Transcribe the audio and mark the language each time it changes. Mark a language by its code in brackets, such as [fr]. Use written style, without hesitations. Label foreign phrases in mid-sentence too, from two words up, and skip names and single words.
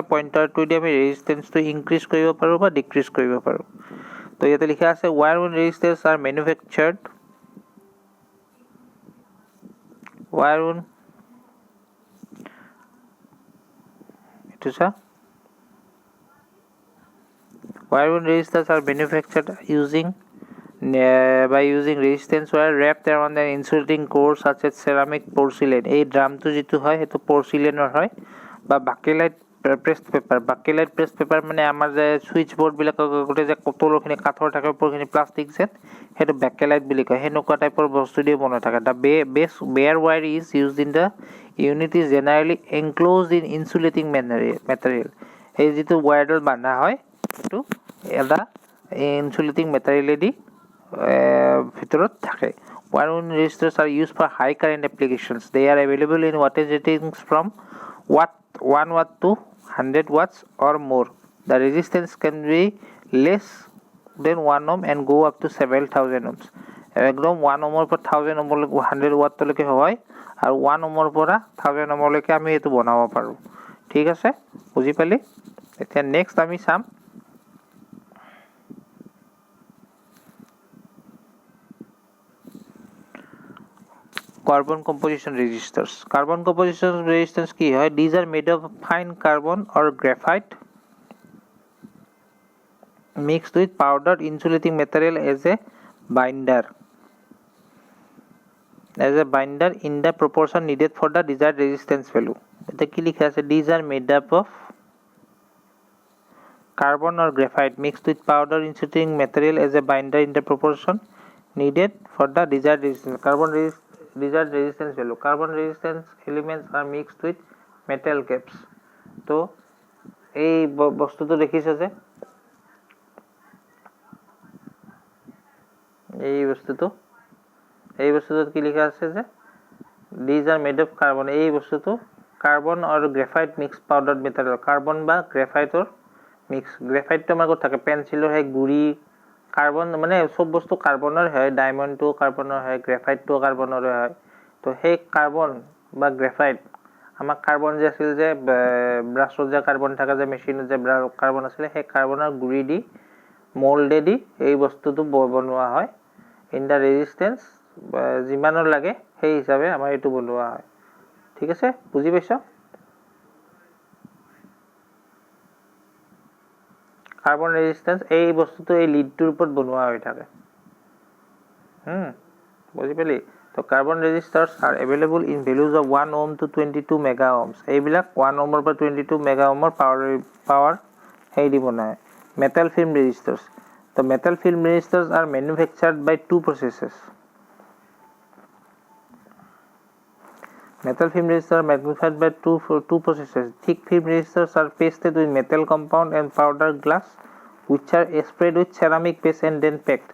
[as] পইণ্টাৰটো দি আমি ৰেজিস্ট্যান্সটো ইনক্রিজ কৰিব পাৰো বা ডিক্রিজ কৰিব পাৰো। তো ইয়াতে লিখা আছে [en] wire wound resistors are manufactured wire wound resistors are manufactured by using resistance wire wrapped around an insulating core such as ceramic porcelain. [as] এই ড্রামটো যেটো হয় সেইটো porcelainৰ হয়, বা বাকেলাইট [en] pressed paper [as] মানে আমাৰ যে সুইচ বোর্ড বিলাক গোটে যে কতলখিনি কাঠৰ থাকে, ওপৰখিনি প্লাষ্টিক যেন, সেইটো বাকেলাইট বুলি কয়। হেনেকুৱা টাইপৰ বস্তু দিয়ে বনাই থাকে। [en] The bare wire is used in the unit is generally enclosed in insulating material. [as] এই যেটো ওয়্যাৰডাল বান্ধা হয় সেইটো এটা ইনসুলেটিং মেটেৰিয়েলেদি ভিতৰত থাকে। [en] Wire wound resistors are used for high current applications. They are available in wattage ratings from 1 watt to 100 watts or more. The resistance can be less than 1 ohm and go up to several thousand ohms. [as] একদম 1 ohmৰ পৰা 1000 ohmলৈকে 100 watt লৈকে হয়, আৰু 1 ohmৰ পৰা 1000 ohmলৈকে আমি এটো বনাব পাৰো, ঠিক আছে। বুজি পালি? এতিয়া নেক্সট আমি চাম [en] carbon composition resistors. Carbon composition resistors [as] কি হয়? [en] These are made of fine carbon or graphite mixed with powdered insulating material as a binder in the proportion needed for the desired resistance value. [as] এটা কি লেখা আছে? [en] These are made up of carbon or graphite mixed with powdered insulating material as a binder in the proportion needed for the desired resistance. Desired resistance value. Carbon resistance elements are mixed with metal caps. [as] তো এই বস্তুটো দেখিছে যে এই বস্তুটো কি লেখা আছে যে [en] these are made of carbon. [as] এই বস্তুটো কার্বন আর গ্রাফাইট [en] mix powder material, [as] কার্বন বা গ্রাফাইটৰ মিক্স। গ্রাফাইটটো আমাৰ ক'ত থাকে? পেন্সিলৰ সেই গুৰি কার্বন মানে সব বস্তু কার্বনের হয়, ডায়মন্ডটো কার্বনের হয়, গ্রাফাইটটো কার্বনের হয়। তো সেই কার্বন বা গ্রাফাইট আমাক কার্বন যে আছিল যে ব্রাশত যে কার্বন থাকে যে মেচিনত যে কার্বন আছিল সেই কার্বনৰ গুৰি দি মোল্ডে দি এই বস্তুটো বনোৱা হয়। [en] in the resistance [as] যিমানৰ লাগে সেই হিচাপে আমাৰ এইটো বনোৱা হয়। ঠিক আছে, বুজি পাইছ? [en] carbon resistance [as] এই বস্তুটো এই লিডটোৰ ওপৰত বনোৱা হৈ থাকে। বুজি পালি? [en] তো carbon resistors are available in values of 1 ohm to 22 mega ohms. [as] এইবিলাক 1 ওহমৰ পৰা 22 মেগা ওহমৰ পাৱাৰ হেৰি দি বনায়। [en] metal film resistors. The metal film resistors are manufactured by two processes. Metal film resistors are manufactured by two processes. Thick film resistors are pasted with metal compound and powder glass, which are sprayed with ceramic paste and then packed.